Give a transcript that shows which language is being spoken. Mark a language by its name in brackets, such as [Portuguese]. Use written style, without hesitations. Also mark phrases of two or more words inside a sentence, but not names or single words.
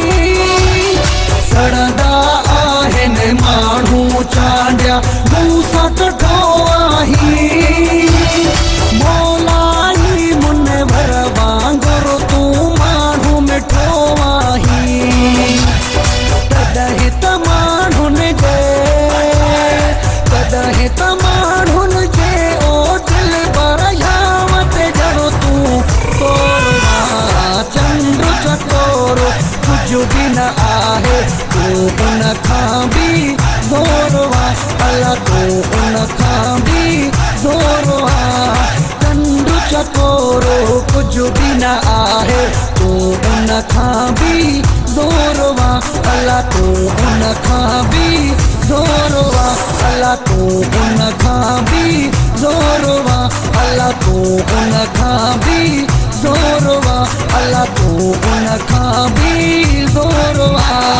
[Sindhi] सड़ंदा आहिनि माण्हू चांडिया मूसा कठो आही। मौलाई मुनवर वांगुरु तू माण्हू मिठो आही। तॾहिं त माण्हुनि जे, तॾहिं त माण्हुनि जे ओ दिल पर यावत जड़ो तू तोरवा। चंद्र चकोरो [Hindi] कुछ भी [Sindhi] न आहे तू उन खां बि ज़ोरवा अला तू उन खां बि ज़ोरवा। चंद्र चकोरो [Hindi] कुछ भी [Sindhi] न आहे तू उन खां बि ज़ोरवा अला तू उन खां बि ज़ोरवा अला तू उन खां बि ज़ोरवा अला तू उन खां बि ज़ोरवा अला तू उन खां बि ज़ोरवा।